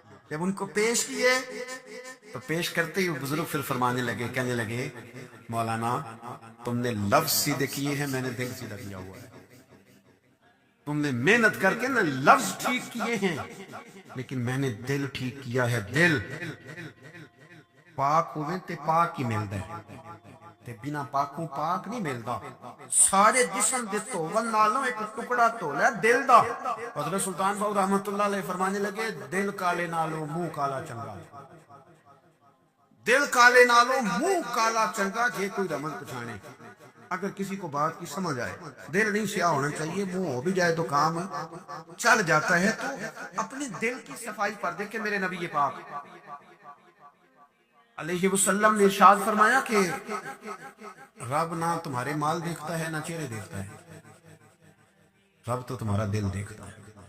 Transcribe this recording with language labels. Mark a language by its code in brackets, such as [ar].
[ur] جب ان کو پیش کیے تو پیش کرتے ہی بزرگ پھر فرمانے لگے، کہنے لگے مولانا تم نے لفظ سیدھے کیے ہیں، میں نے دل سیدھا کیا ہوا ہے. تم نے محنت کر کے نا لفظ ٹھیک کیے ہیں لیکن میں نے دل ٹھیک کیا ہے. [pa] دل پاک ہوئے تے پاک ہی ملتا ہے، تے بنا پاکوں پاک نہیں ملتا. سارے جسم دے دھوون نالوں ایک ٹکڑا دھولا دل دا. [ur] حضرت سلطان باؤ رحمۃ اللہ علیہ فرمانے لگے [pa] دل کالے نالوں منہ کالا چنگا. دل کالے نالوں منہ کالا چنگا. جے کوئی رمز پچھانے، [ur] اگر کسی کو بات کی سمجھ آئے، دل نہیں سیاہ ہونا چاہیے، منہ ہو بھی جائے تو کام چل جاتا ہے. تو اپنے دل کی صفائی پر دیکھیں میرے نبی پاک علیہ وسلم نے ارشاد فرمایا کہ رب نہ تمہارے مال دیکھتا ہے نہ چہرے دیکھتا ہے، رب تو تمہارا دل دیکھتا ہے.